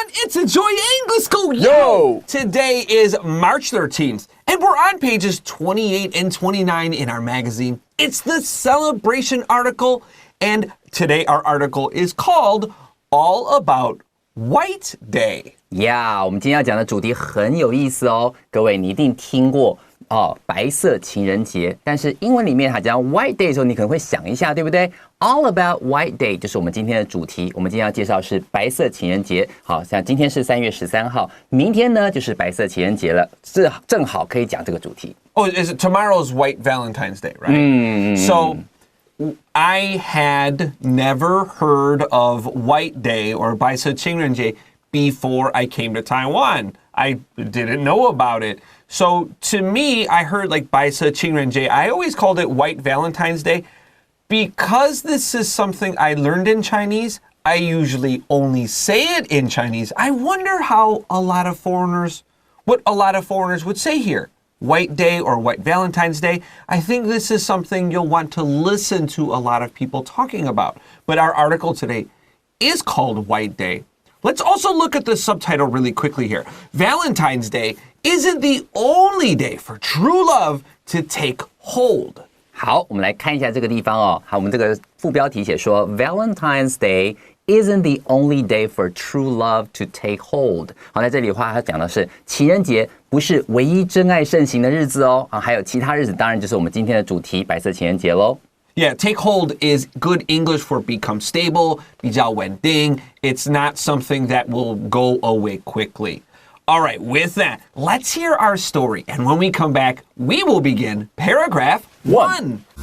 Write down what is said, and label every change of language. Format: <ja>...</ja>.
<en>Today is March 13th, and we're on pages 28 and 29 in our magazine. It's the celebration article, and today our article is called All About White Day.</en> <zh>Yeah, 我们今天要讲的主题很有意思哦，各位你一定听过白色情人节，但是英文里面它讲 White Day 的时候，你可能会想一下，对不对？</zh> <en>All About White Day</en> <zh>就是我们今天的主题。我们今天要介绍的是白色情人节。好，像今天是3月13号，明天呢就是白色情人节了，这正好可以讲这个主题。</zh> <en>Oh, is it tomorrow's White Valentine's Day, right? So I had never heard of White Day or 白色情人节 before I came to Taiwan. I didn't know about it. So to me, I heard like 白色情人节. I always called it White Valentine's Day. Because this is something I learned in Chinese, I usually only say it in Chinese. I wonder what a lot of foreigners would say here. White Day or White Valentine's Day. I think this is something you'll want to listen to a lot of people talking about. But our article today is called White Day. Let's also look at the subtitle really quickly here. Valentine's Day isn't the only day for true love to take hold.</en> <zh>好，我们来看一下这个地方哦。好，我们这个副标题写说</zh> <en>Valentine's Day isn't the only day for true love to take hold.</en> <zh>好，在这里的话，它讲的是情人节不是唯一真爱盛行的日子哦。还有其他日子，当然就是我们今天的主题白色情人节咯。</zh> <en>Yeah, take hold is good English for become stable,</en> <zh>比较稳定.</zh> <en>It's not something that will go away quickly. All right, with that, let's hear our story. And when we come back, we will begin paragraph 1.</en>